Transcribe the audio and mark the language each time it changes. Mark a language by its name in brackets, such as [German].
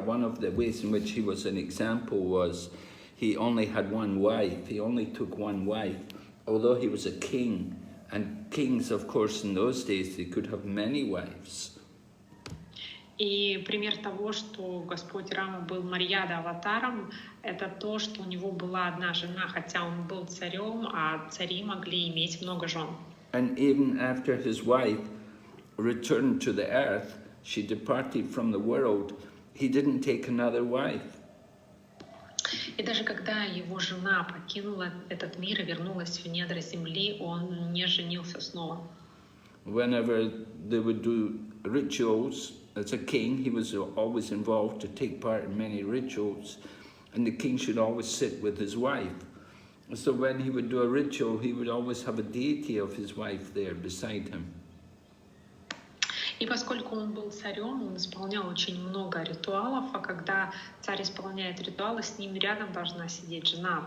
[English] One of the ways in which he was an example was he only had one wife. He only took one wife, although he was a king. And kings, of course, in those days, they could have many wives. [Russian] И пример того, что Господь Рама был Марьяда аватаром, это то, что у него была одна жена, хотя он был царем, а цари могли иметь много жен. [English] And even after his wife returned to the earth, she departed from the world, he didn't take another wife. [Russian] И даже когда его жена покинула этот мир и вернулась в недра земли, он не женился снова. [English] Whenever they would do rituals, as a king, he was always involved to take part in many rituals, and the king should always sit with his wife. So when he would do a ritual, he would always have a deity of his wife there beside him. [Russian] И поскольку он был царем, он исполнял очень много ритуалов, а когда царь исполняет ритуалы, с ним рядом должна сидеть жена.